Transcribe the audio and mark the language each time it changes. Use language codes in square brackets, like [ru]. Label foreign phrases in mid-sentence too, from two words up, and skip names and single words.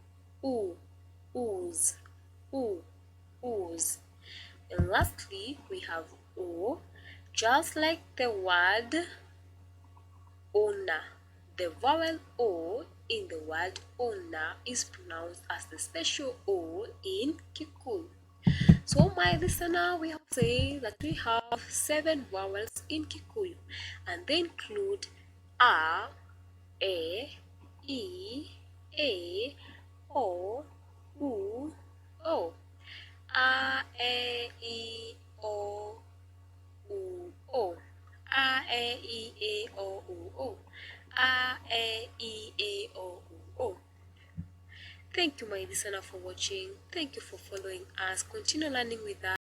[en] And lastly, we have O, just like the word owner. The vowel O in the word owner is pronounced as the special O in Kikuyu. So my listener, we have said that we have 7 vowels in Kikuyu, and they include A, E, O, U, O. A, E, O, U, O. A, E, O, U, O. A, E, O, U, O. Thank you, my listener, for watching. Thank you for following us. Continue learning with us.